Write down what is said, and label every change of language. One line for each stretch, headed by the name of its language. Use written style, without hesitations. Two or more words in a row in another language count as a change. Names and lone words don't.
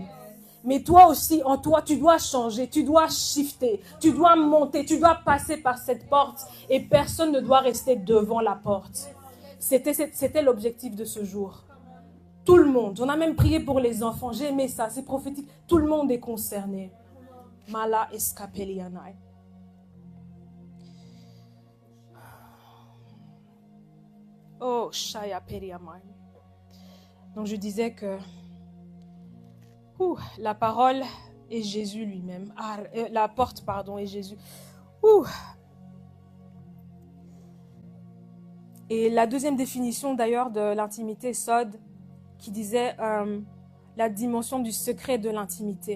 French: Mais toi aussi, en toi, tu dois changer, tu dois shifter, tu dois monter, tu dois passer par cette porte et personne ne doit rester devant la porte. C'était l'objectif de ce jour. Tout le monde, on a même prié pour les enfants, j'ai aimé ça, c'est prophétique, tout le monde est concerné. Mala escapelianai. Oh, Shaya Periamai. Donc je disais que la parole est Jésus lui-même. La porte, pardon, est Jésus. Et la deuxième définition d'ailleurs de l'intimité, Sod, qui disait la dimension du secret de l'intimité.